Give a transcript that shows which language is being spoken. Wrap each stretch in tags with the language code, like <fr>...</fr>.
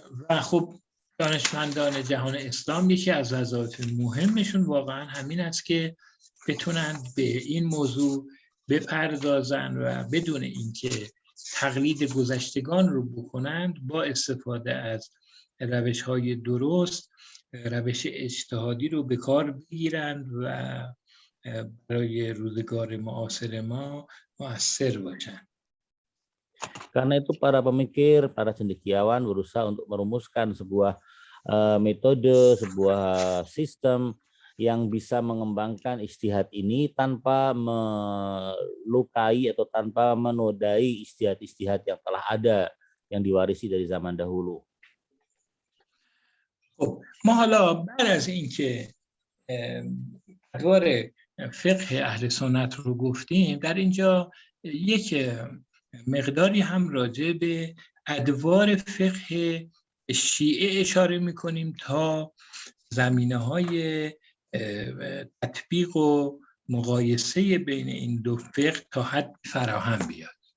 <fa>و خب دانشمندان جهان اسلام یکی از وظایف مهمشون واقعا همین است که بتونن به این موضوع بپردازن و بدون اینکه تقلید گذشتگان رو بکنند با استفاده از روش‌های درست روش اجتهادی رو به کار بگیرند و برای روزگار معاصر ما مؤثر باشند.</fa> <id>Karena itu para pemikir, para cendekiawan berusaha untuk merumuskan sebuah metode, sebuah sistem yang bisa mengembangkan ijtihad ini tanpa melukai atau tanpa menodai ijtihad-ijtihad yang telah ada, yang diwarisi dari zaman dahulu.</id> <fa>خب ما حالا بعد از اینکه ادوار فقه اهل سنت رو گفتیم، در اینجا یک مقداری هم راجع به ادوار فقه شیعه اشاره میکنیم تا زمینه‌های تطبیق و مقایسه بین این دو فقه تا حد فراهم بیاد.</fa>